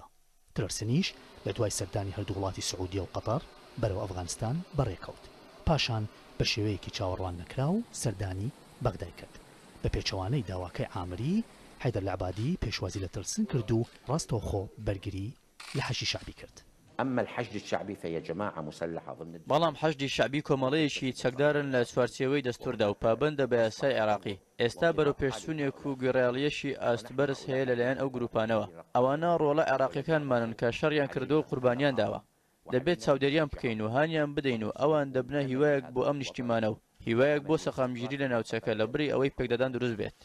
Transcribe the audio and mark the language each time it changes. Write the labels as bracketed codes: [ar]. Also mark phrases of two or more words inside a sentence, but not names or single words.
[ckb] تلەرسنیش لە دوای سەردانی هەردوو وڵاتی سعودیە و قەتەر بەرەو ئەفغانستان بەڕێکەوت، پاشان بە شێوەیەکی چاوەڕوان نەکرا و سەردانی بەغدای کرد. بە پێچەوانەی داواکەی عامری حەیدەر لە عەبادی پێشوازی لە تلەرسن کرد و ڕاستەوخۆ بەرگری لە حەشی شەعبی کرد. [ar] أما الحشد الشعبي فهي جماعة مسلحة ضمن [ckb] بەڵام حەشدی شەعبی کۆمەڵەیەکی چەکدارن لە چوارچێوەی دەستووردا و پابەندە بە یاسای عێراقی. ئێستا بەرەو پێشچوونێک و گەڕاڵیەشی ئاستبەرز هەیە لەلایەن ئەو گروپانەوە. ئەوانە ڕۆڵە عێراقیەکانمانن کە شەڕیان کردو و قوربانیان داوە. دەبێت چاودێریان بکەین و هانیان بدەین و ئەوان دەبنە هیوایەک بۆ ئەم نیشتیمانە و هیوایەک بۆ سەقامگیری لە ناوچەکە لە بڕی ئەوەی پێکدەدان دروست بێت.